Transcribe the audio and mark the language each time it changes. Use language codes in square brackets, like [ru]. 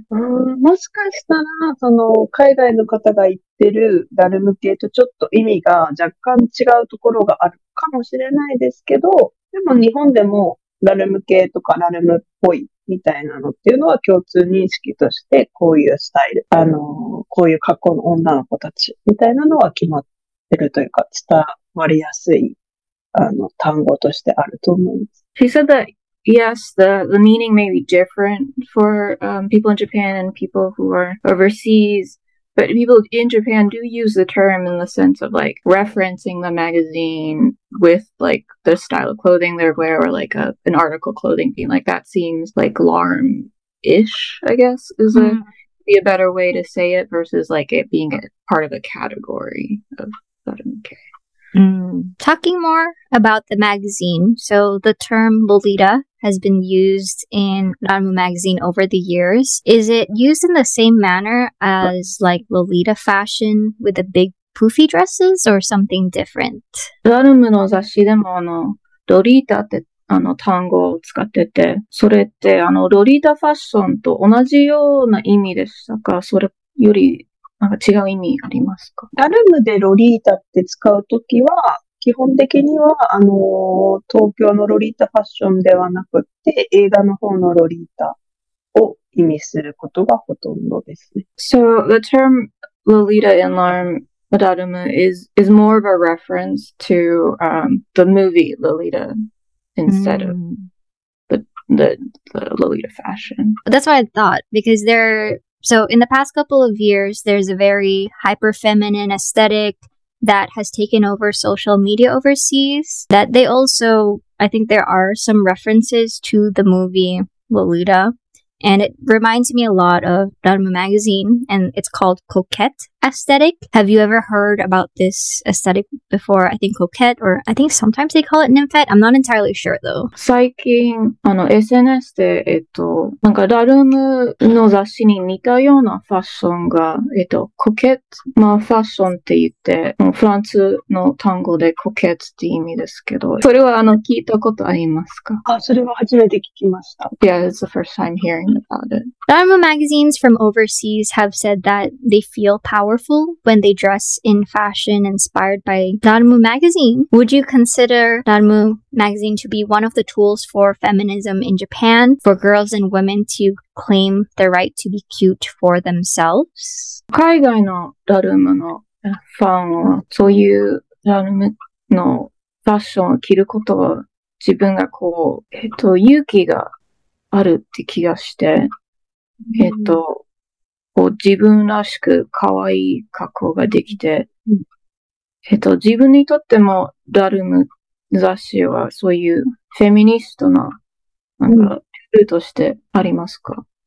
[ja] もしかしたら、海外の方が言ってるラルム系とちょっと意味が若干違うところがあるかもしれないですけど、でも日本でもラルム系とかラルムっぽいみたいなのっていうのは共通認識として、こういうスタイル、こういう格好の女の子たちみたいなのは決まってるというか、伝わりやすい、単語としてあると思います。 [en] She said that yes, the meaning may be different for people in Japan and people who are overseas, but people in Japan do use the term in the sense of like referencing the magazine with like the style of clothing they wear or like an article clothing being like that seems like LARME-ish, I guess, is be a better way to say it versus like it being a part of a category of LARME. Talking more about the magazine, so the term Lolita has been used in LARME magazine over the years. Is it used in the same manner as like Lolita fashion with the big poofy dresses or something different? [ja] LARME の雑誌でもロリータって単語を使ってて、それってロリータファッションと同じような意味でしたか？それよりなんか違う意味ありますか？ラルムでロリータって使うときは、基本的には、東京のロリータファッションではなくて、映画の方のロリータを意味することがほとんどですね。 [en] So the term Lolita in LARME is more of a reference to the movie Lolita instead of the Lolita fashion. That's what I thought, because so in the past couple of years, there's a very hyper feminine aesthetic that has taken over social media overseas. That they also, I think there are some references to the movie Lolita. And it reminds me a lot of LARME magazine, and it's called coquette aesthetic. Have you ever heard about this aesthetic before? I think coquette, or I think sometimes they call it nymphette. I'm not entirely sure though. [ja] 最近、SNS で、なんかラルムの雑誌に似たようなファッションが、コケット、まあファッションって言って、フランスの単語でコケットって意味ですけど、それは聞いたことありますか？それは初めて聞きました。 [en] Yeah, it's the first time hearing known about it. LARME magazines from overseas have said that they feel powerful when they dress in fashion inspired by LARME magazine. Would you consider LARME magazine to be one of the tools for feminism in Japan, for girls and women to claim their right to be cute for themselves? [ja] 海外のラルムのファンは、そういうラルムのファッションを着ることは、自分が勇気があるって気がして、自分らしく可愛い格好ができて、自分にとってもラルム雑誌はそういうフェミニストな、なんか、ルーとしてありますか？